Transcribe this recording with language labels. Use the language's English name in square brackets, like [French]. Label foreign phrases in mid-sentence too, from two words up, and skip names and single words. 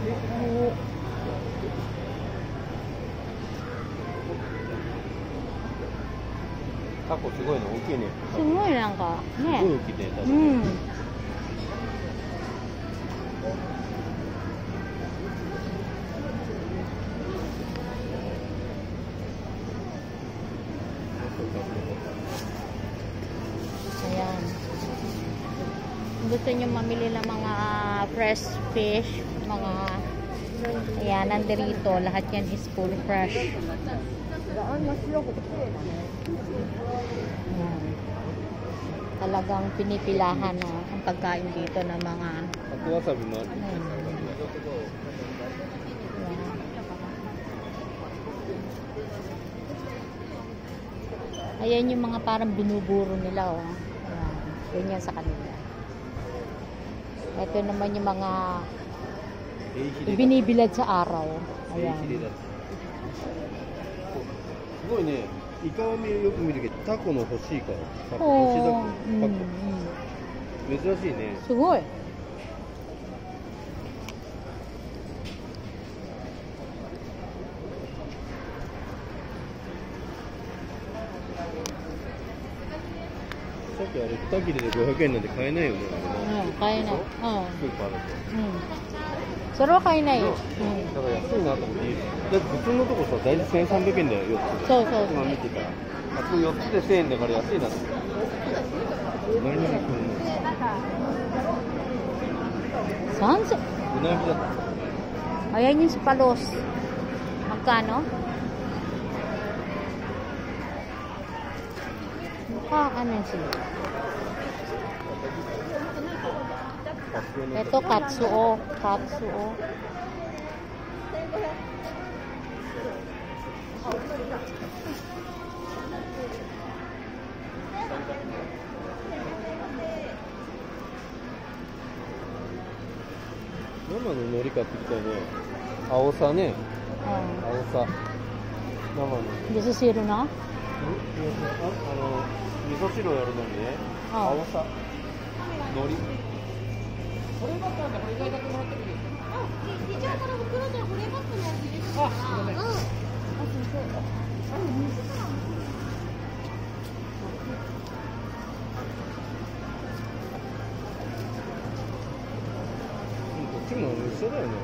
[Japanese] タコすごいの大きいね。すごいなんかすごいね。大きいね。確かに [Filipino] うん。Ayan. Kung gusto nyo mamili ng mga [English] fresh fish, [Filipino] mga ayan, nandirito, lahat yan [English] is full fresh. [Filipino] Ayan. Talagang pinipilahan no, ang pagkain dito ng mga [Japanese] タコわさびもある。 [Filipino] Ayan yung mga parang binuburo nila, oh. Ayan. Ganyan sa kanila. Ito naman yung mga [Japanese] エイヒレだ。 [Filipino] binibilad sa araw. [Japanese] エイ [Filipino] Ayan. [Japanese] ヒレだ。すごいね。イカはよく見るけど、タコの欲しいから。タコ欲しいだ Oh, け。タコ。珍しいね。 Sugoy. さっきあれ2切れで500円なんて買えないよね。あれな [Filipino] Kaya na. [Japanese] スーパーだと。 [Filipino] So, kaya na yun. [Japanese] だから安いなと思って。だって普通のとこさ、大体1300円だよ、4つ。そうそう今見てたら。あと4つで1000円だから安いなと思って。何々くんの。 Sunset. うなぎだった。 [Filipino] Ayan yung palos. Magkano? Ano yun sila? Ito, katsuo. Katsuo. [Japanese] 生の海苔買ってきたよね。アオサね。 Oh. アオサ。生の。 [Filipino] Hindi sa zero na? [Japanese] 味噌汁をやるのにね。あアオサ。海苔。これだったんだ、これ意外だともらってくる。一応この袋で保冷バッグのやつ入れてあ、すいません。こっちも一緒だよね。